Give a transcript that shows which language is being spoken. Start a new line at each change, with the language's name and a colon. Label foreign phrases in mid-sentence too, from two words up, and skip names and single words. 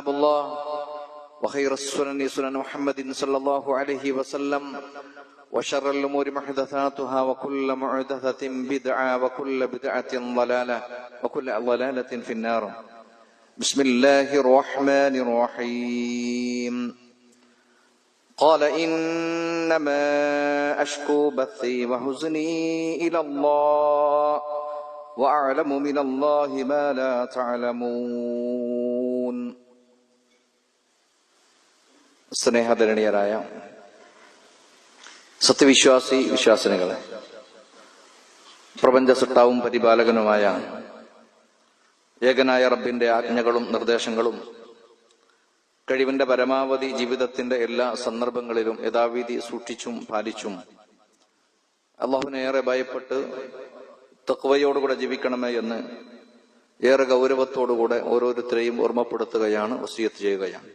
Arabic: الله وخير السنن سنن محمد صلى الله عليه وسلم وشر الأمور محدثاتها وكل محدثة بدعة وكل بدعة ضلالة وكل ضلالة في النار بسم الله الرحمن الرحيم قال إنما أشكو بثي وحزني إلى الله وأعلم من الله ما لا تعلمون
Malayalam: സ്നേഹധരണീയരായ സത്യവിശ്വാസി വിശ്വാസിനികളെ, പ്രപഞ്ച സൃഷ്ടാവും പരിപാലകനുമായ ഏകനായ റബ്ബിന്റെ ആജ്ഞകളും നിർദ്ദേശങ്ങളും കഴിവിന്റെ പരമാവധി ജീവിതത്തിന്റെ എല്ലാ സന്ദർഭങ്ങളിലും യഥാവിധി സൂക്ഷിച്ചും പാലിച്ചും അള്ളാഹുവിനെ ഏറെ ഭയപ്പെട്ട് തഖ്വയോടുകൂടെ ജീവിക്കണമേ എന്ന് ഏറെ ഗൗരവത്തോടുകൂടെ ഓരോരുത്തരെയും ഓർമ്മപ്പെടുത്തുകയാണ്, വസിയത്ത് ചെയ്യുകയാണ്.